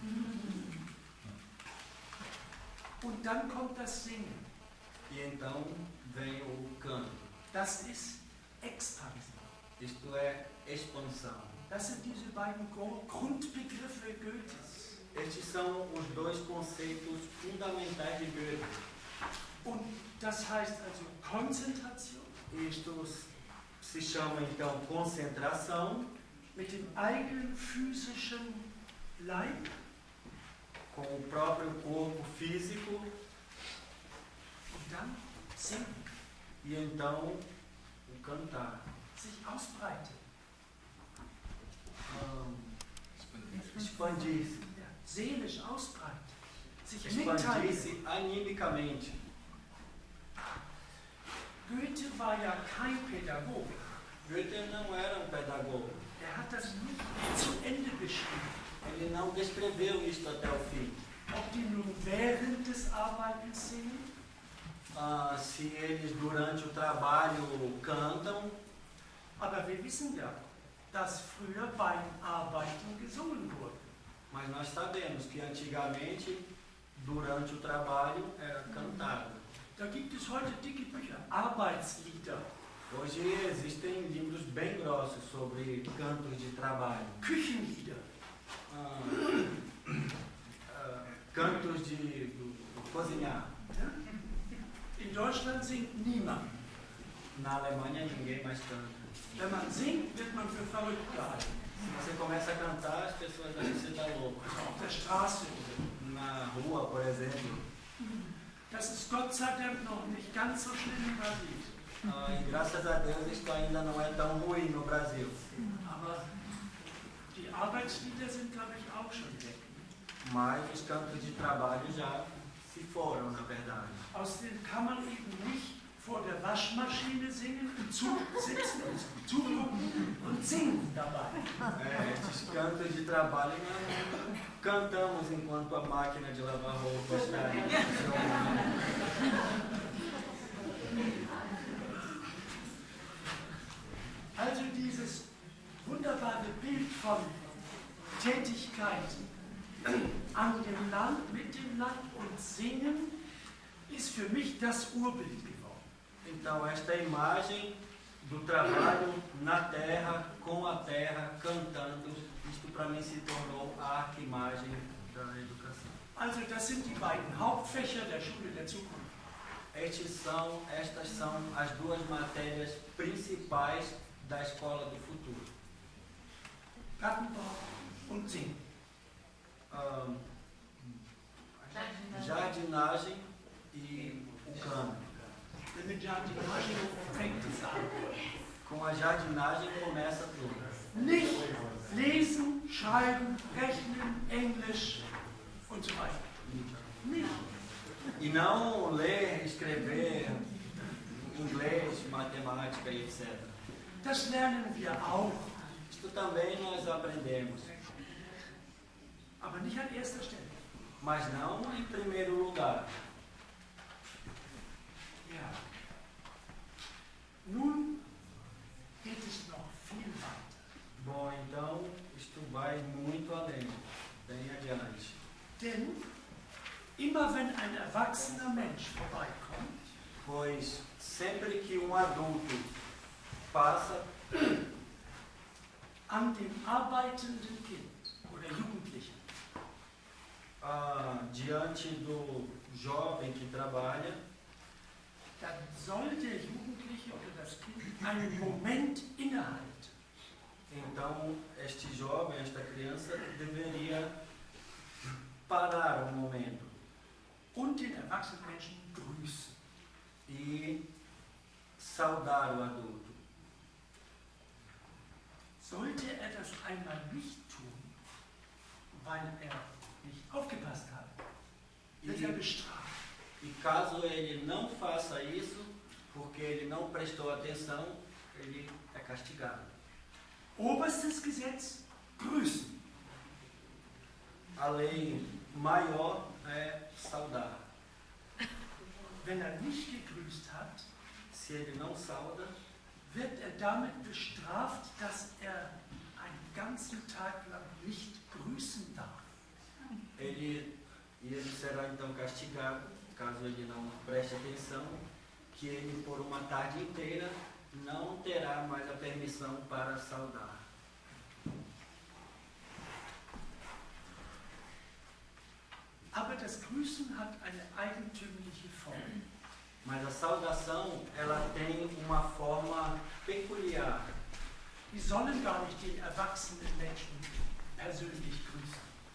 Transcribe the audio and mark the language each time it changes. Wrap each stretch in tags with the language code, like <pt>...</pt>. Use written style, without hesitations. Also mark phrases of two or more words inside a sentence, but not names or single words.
<de>Und dann kommt das Singen.</de> <pt>E então vem o canto.</pt> <de>Das ist Expansion.</de> <pt>Isto é expansão.</pt> <de>Das sind diese beiden Grundbegriffe Goethes.</de> <pt>Estes são os dois conceitos fundamentais de Goethe.</pt> <de>Und das heißt also Konzentration</de> <pt>Isto se chama então concentração,</pt> <de>mit dem eigenen physischen Leib</de> <pt>com o próprio corpo físico,</pt> <de>und dann singen,</de> <pt>e então o cantar.</pt> <de>sich ausbreiten.</de> <pt>expandir-se.</pt> <de>ja, seelisch ausbreitet, sich mitteilt.</de> <pt>Expandir-se animicamente.</pt> <de>Goethe war ja kein Pädagoge.</de> <pt>Goethe não era um pedagogo.</pt> <de>Er hat das nicht zu Ende beschrieben.</de> <pt>Ele não descreveu isto até o fim.</pt> <de>Ob die nun während des Arbeitens singen,</de> <pt>Se eles durante o trabalho cantam,</pt> <de>aber wir wissen ja, dass früher beim Arbeiten gesungen wurde.</de> <pt>mas nós sabemos que antigamente, durante o trabalho, era cantado.</pt> <de>Da gibt es heute dicke Bücher, Arbeitslieder,</de> <pt>Hoje existem livros bem grossos sobre cantos de trabalho.</pt> <de>Küchenlieder.</de> <pt>Cantos de cozinhar.</pt> <de>Ja? In Deutschland singt niemand.</de> <pt>Na Alemanha ninguém mais canta.</pt> <de>Wenn man singt, wird man für verrückt gehalten.</de> <pt>Se você começa a cantar, as pessoas acham que você está louco.</pt> <de>Auf der Straße.</de> <pt>Na rua, por exemplo.</pt> <de>Das ist Gott sei Dank noch nicht ganz so schlimm in Brasilien.</de> <pt>E graças a Deus isto ainda não é tão ruim no Brasil.</pt> <de>Aber die Arbeitslieder sind, glaube ich, auch schon weg.</de> <pt>Mas os cantos de trabalho já se foram, na verdade.</pt> <de>Außerdem kann man eben nicht vor der Waschmaschine singen und sitzen und zugucken und singen dabei.</de> <pt>Esses cantos de trabalho nós cantamos enquanto a máquina de lavar roupa está aí funcionando.</pt> <de>Also dieses wunderbare Bild von Tätigkeit an dem Land, mit dem Land und Singen ist für mich das Urbild geworden.</de> <pt>Então, esta imagem do trabalho na terra, com a terra, cantando, isto para mim se tornou a arquimagem da educação.</pt> <de>Also das sind die beiden Hauptfächer der Schule der Zukunft.</de> <pt>Estas são as duas matérias principais da escola do futuro.</pt> <de>Gartenbau und Singen.</de> <pt>Jardinagem e o canto.</pt> <de>Denn mit Jardinage fängt es an.</de> <pt>Com a jardinagem começa tudo.</pt> <de>Nicht lesen, schreiben, rechnen, Englisch und so weiter. Nicht.</de> <pt>E não ler, escrever, inglês, matemática e etc.</pt> <de>Das lernen wir auch,</de> <pt>Isto também nós aprendemos,</pt> <de>aber nicht an erster Stelle.</de> <pt>mas não em primeiro lugar.</pt> <de>Ja. Nun geht es noch viel weiter.</de> <pt>Bom, então isto vai muito além, bem adiante.</pt> <de>Denn immer wenn ein erwachsener Mensch vorbeikommt,</de> <pt>Pois sempre que um adulto passa</pt> <de>an dem arbeitenden Kind oder Jugendlichen,</de> <pt>diante do jovem que trabalha,</pt> <de>dann soll der Jugendliche oder das Kind einen Moment innehalten.</de> <pt>então este jovem, esta criança deveria parar um momento</pt> <de>Und den erwachsenen Menschen grüßen.</de> <pt>e saudar o adulto.</pt> <de>Sollte er das einmal nicht tun, weil er nicht aufgepasst hat, wird er bestraft.</de> <pt>E caso ele não faça isso, porque ele não prestou atenção, ele é castigado.</pt> <de>Oberstes Gesetz, grüßen.</de> <pt>A lei maior é saudar.</pt> <de>Wenn er nicht gegrüßt hat,</de> <pt>Se ele não sauda,</pt> <de>wird er damit bestraft, dass er einen ganzen Tag lang nicht grüßen darf.</de> <pt>ele será então castigado, caso ele não preste atenção, que ele por uma tarde inteira não terá mais a permissão para saudar.</pt> <de>Aber das Grüßen hat eine eigentümliche Form.</de> <pt>Mas a saudação, ela tem uma forma peculiar.</pt> <de>Die sollen gar nicht den erwachsenen Menschen persönlich grüßen.</de>